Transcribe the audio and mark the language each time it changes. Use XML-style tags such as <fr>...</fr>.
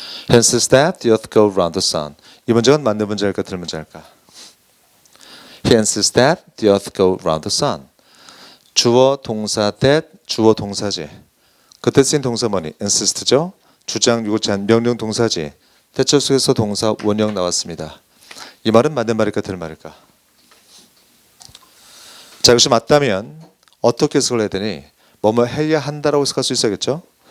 <en>He insists that the earth go round the sun.</en> <ko>이 문장은 맞는 문장일까, 틀린 문장일까?</ko> <en>He insists that the earth go round the sun.</en> <ko>주어 동사 that 주어 동사지. 그때 쓰인 동사 뭐니? insist죠. 주장, 요구, 제한, 명령 동사지. 대처 속에서 동사 원형 나왔습니다. 이 말은 맞는 말일까, 틀린 말일까? 자, 이것이 맞다면 어떻게 해석을 해야 되니? 뭐뭐 해야 한다라고 해석할 수 있어야겠죠?</ko>